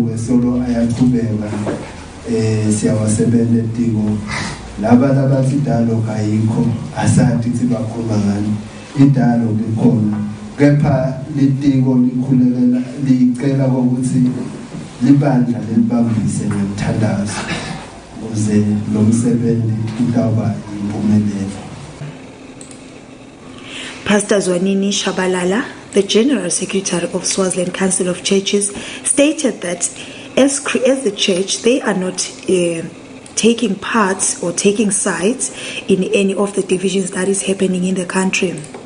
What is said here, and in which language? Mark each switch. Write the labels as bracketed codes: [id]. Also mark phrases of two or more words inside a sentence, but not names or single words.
[ss] kwesolo ayaqhubeka siyawasebenzela etiko laba labathi dialogue ayikho asathi ukuthi bakhuluma ngani idialogue ikhona kepha litiko likhulelela licela ukuthi libandla lelibambise ngomthandazo ukuze lo msebenzi utawuba impumelelo. Pastor Zwanini Shabalala, [en] the General Secretary of Swaziland Council of Churches, stated that as the church, they are not taking part or taking sides in any of the divisions that is happening in the country.